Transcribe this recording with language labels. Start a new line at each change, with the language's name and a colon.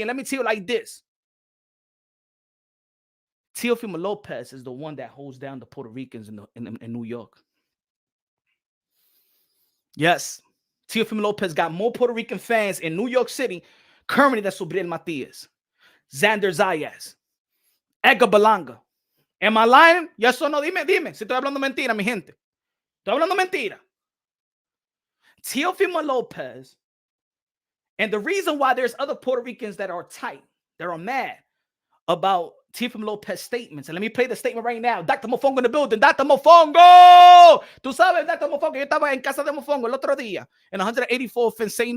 English: And let me tell you like this: Teofimo Lopez is the one that holds down the Puerto Ricans in New York. Yes, Teofimo Lopez got more Puerto Rican fans in New York City currently than Subriel Matias, Xander Zayas, Edgar Balanga. Am I lying? Yes or no?
Spanish: Dime. Si estoy hablando mentira, mi gente. Estoy hablando mentira.
English: Teofimo Lopez, and the reason why there's other Puerto Ricans that are tight, that are mad about Teofimo Lopez statements. And let me play the statement right now. Dr. Mofongo in the building.
Spanish: Dr. Mofongo! Tú sabes, Dr. Mofongo. Yo estaba en casa de Mofongo el otro día
English: in 184th and St.